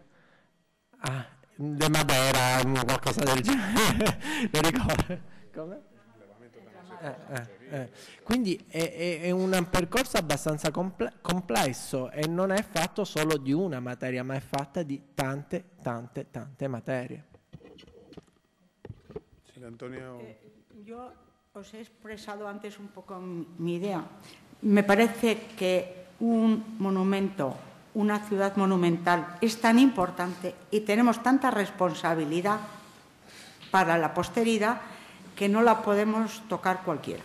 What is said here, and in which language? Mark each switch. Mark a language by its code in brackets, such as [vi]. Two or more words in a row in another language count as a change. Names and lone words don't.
[es] De Madera, [it] qualcosa del genere. Non ricordo. Come? Quindi è un percorso abbastanza complesso e non è fatto solo di una materia, ma è fatta di tante materie. [es] Sí, Antonio. Yo os he expresado antes un poco mi idea. Me parece que un monumento, una ciudad monumental es tan importante y tenemos tanta responsabilidad para la posteridad que no la podemos tocar cualquiera.